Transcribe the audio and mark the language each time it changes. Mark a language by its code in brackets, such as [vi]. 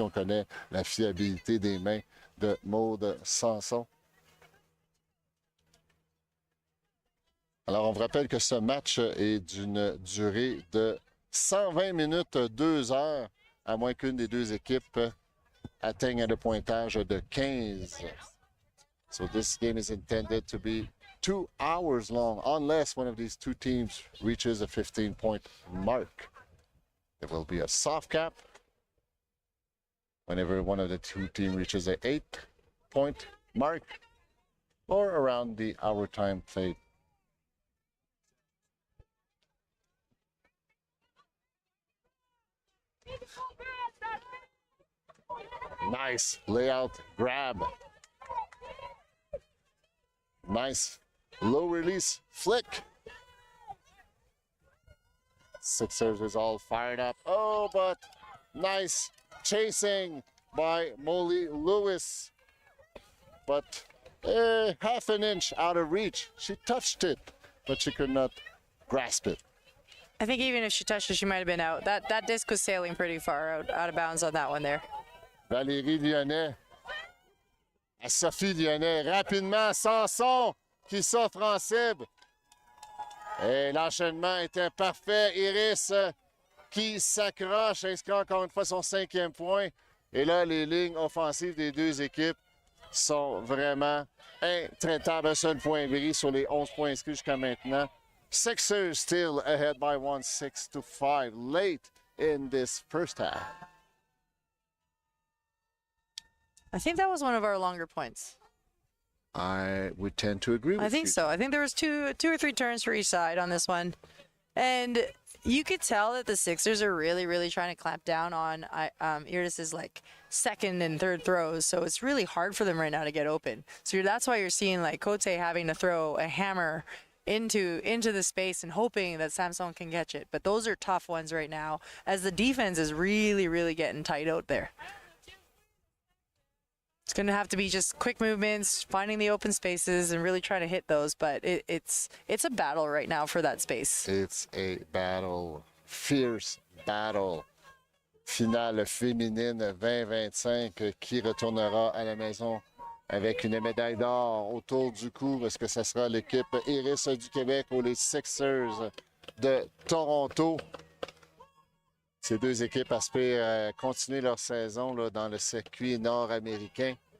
[fr] On connaît la fiabilité des mains de Maude Sanson. Alors, on vous rappelle que ce match est d'une durée de 120 minutes, 2 heures, à moins qu'une des deux équipes atteigne le pointage de 15. [en] So this game is intended to be 2 hours long, unless one of these two teams reaches a 15-point mark. There will be a soft cap whenever one of the two teams reaches an 8-point mark, or around the hour time fade. Nice layout grab. Nice low release flick. Sixers is all fired up. Oh, but nice chasing by Molly Lewis. But half an inch out of reach. She touched it, but she could not grasp it. I think even if she touched it, she might have been out. That disc was sailing pretty far out of bounds on that one there. [fr] Valérie Lyonnais à Sophie Lyonnais. Rapidement, Sanson qui s'offre en cible. Et l'enchaînement était parfait. Iris qui s'accroche, inscrit encore une fois son 5e point. Et là, les lignes offensives des deux équipes sont vraiment intraitables. Un seul point bris sur les 11 points inscrits jusqu'à maintenant. [en] Sixers still ahead by 1, 6-5, late in this first half. I think that was one of our longer points. I would tend to agree with you. I think so. I think there was two or three turns for each side on this one. And you could tell that the Sixers are really, really trying to clamp down on Iris's like second and third throws. So it's really hard for them right now to get open. So that's why you're seeing like Cote having to throw a hammer into the space and hoping that Samson can catch it. But those are tough ones right now as the defense is really, really getting tight out there. It's going to have to be just quick movements, finding the open spaces, and really trying to hit those. But it's a battle right now for that space. It's a battle, fierce battle. [fr] Finale féminine 2025 qui retournera à la maison avec une médaille d'or autour du cou. Est-ce que ce sera l'équipe Iris du Québec ou les Sixers de Toronto? Ces deux équipes aspirent à continuer leur saison là, dans le circuit nord-américain.